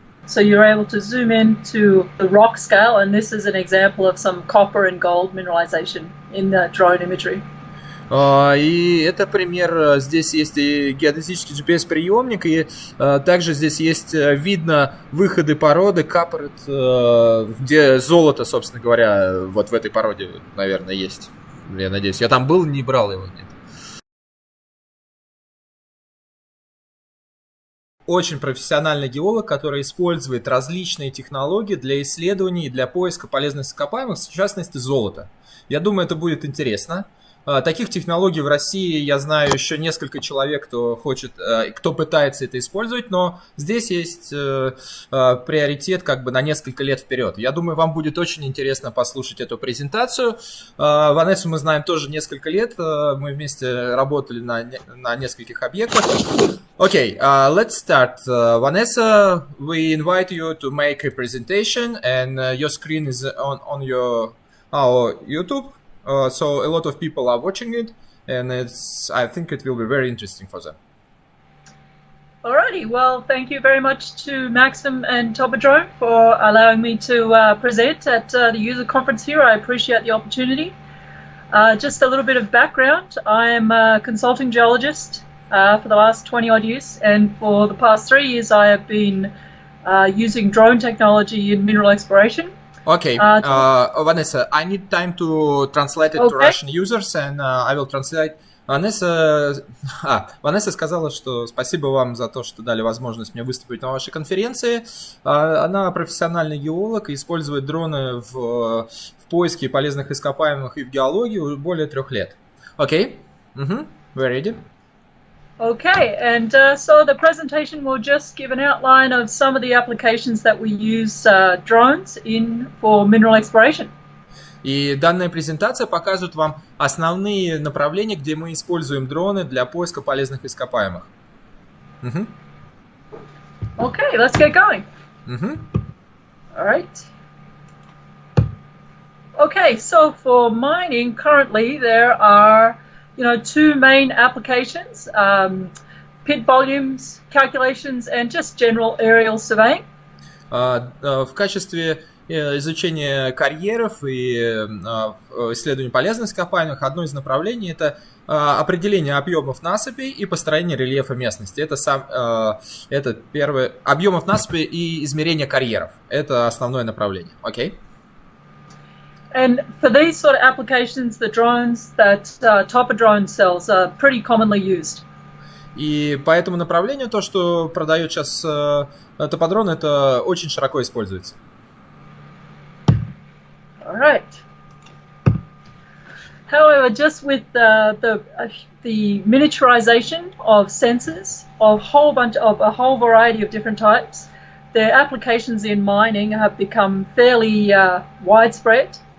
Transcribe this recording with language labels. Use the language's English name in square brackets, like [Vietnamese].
[English] So you're able to zoom in to the rock scale, and this is an example of some copper and gold mineralization in the drone imagery. [Russian] И это пример, здесь есть и геодезический GPS-приемник, и также здесь есть видно выходы породы, капорит, где золото, собственно говоря, вот в этой породе, наверное, есть. Я надеюсь, я там был, не брал его, нет. Очень профессиональный геолог, который использует различные технологии для исследований и для поиска полезных ископаемых, в частности золота. Я думаю, это будет интересно. Таких технологий в России я знаю еще несколько человек, кто пытается это использовать, но здесь есть приоритет как бы на несколько лет вперед. Я думаю, вам будет очень интересно послушать эту презентацию. Ванессу мы знаем тоже несколько лет, мы вместе работали на нескольких объектах. [English] Okay, let's start. Vanessa, we invite you to make a presentation, and your screen is on our YouTube. So a lot of people are watching it, and I think it will be very interesting for them. Alrighty, well, thank you very much to Maxim and Topodrone for allowing me to present at the user conference here. I appreciate the opportunity. Just a little bit of background. I am a consulting geologist for the last 20 odd years, and for the past 3 years I have been using drone technology in mineral exploration. Okay, Vanessa, I need time to translate it to Russian users, and I will translate. [Russian] Vanessa сказала, что спасибо вам за то, что дали возможность мне выступить на вашей конференции. Она профессиональный геолог и использует дроны в поиске полезных ископаемых и в геологии уже более 3 лет. [English] Okay, we're ready. Okay, and so the presentation will just give an outline of some of the applications that we use drones in for mineral exploration. [Russian] И данная презентация покажет вам основные направления, где мы используем дроны для поиска полезных ископаемых. [English] Okay, let's get going. All right. Okay, so for mining, currently there are 2 main applications, pit volumes, calculations, and just general aerial surveying. [Russian] В качестве изучения карьеров и исследования полезных ископаемых одно из направлений – это определение объемов насыпей и построение рельефа местности. Это первое. Объемов насыпи и измерение карьеров. Это основное направление. [English] Окей? And for these sort of applications, the drones that Topodrone sells are pretty commonly used. [Russian] И по этому направлению то, что продает сейчас Топодрон, это очень широко используется. [English] All right. However, just with the miniaturization of sensors of a whole variety of different types, the applications in mining have become fairly widespread.